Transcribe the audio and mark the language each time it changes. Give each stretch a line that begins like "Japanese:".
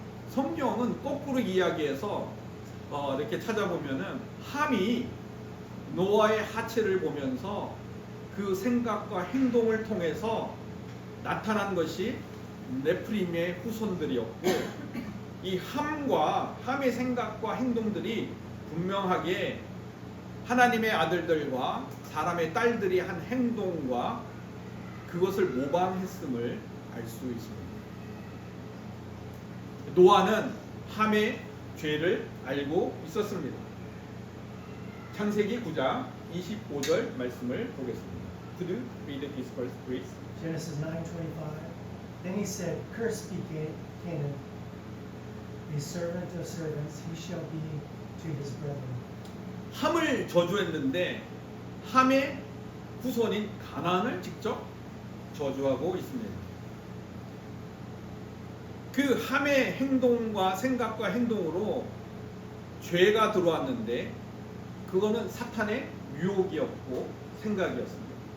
Korean: 성경은 거꾸로 이야기해서 이렇게 찾아보면은 함이 노아의 하체를 보면서 그 생각과 행동을 통해서 나타난 것이 네프림의 후손들이었고, 이 함의 생각과 행동들이 분명하게 하나님의 아들들과 사람의 딸들이 한 행동과 그것을 모방했음을 알 수 있습니다. 노아는 함의 죄를 알고 있었습니다. 창세기 9장 25절 말씀을 보겠습니다.
English: Could you read this verse, please? Genesis 9:25. Then he said, "Cursed be Canaan, a servant of servants, he shall be to his brethren."
Korean: 함을 저주했는데 함의 후손인 가나안을 직접 저주하고 있습니다. 그 함의 행동과 생각과 행동으로 죄가 들어왔는데 그거는 사탄의 유혹이었고 생각이었습니다.